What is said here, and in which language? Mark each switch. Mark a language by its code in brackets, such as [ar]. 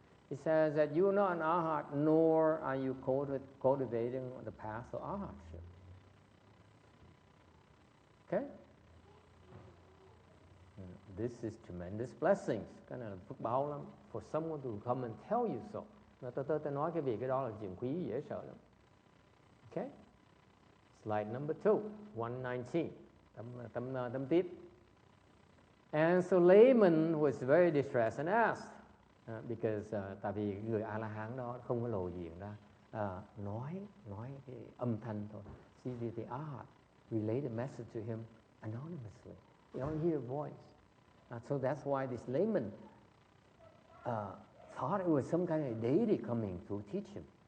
[en] He says that you are not an arhat, nor are you cultivating the path of arhatship. Okay? This is tremendous blessings. [vi] Cái này là phước báo lắm. [en] For someone to come and tell you so. [vi] Tôi nói cái việc cái đó là chuyện quý dễ sợ lắm. Okay? [en] Slide number 2, 119. [vi] Tấm tiếp. [en] And so layman was very distressed and asked, because [vi] tại vì người A-la-hán đó không có lộ diện ra, nói cái âm thanh thôi. [en] See the arhat relay the message to him anonymously. You only hear a voice. So that's why this layman thought it was some kind of deity coming to teach him.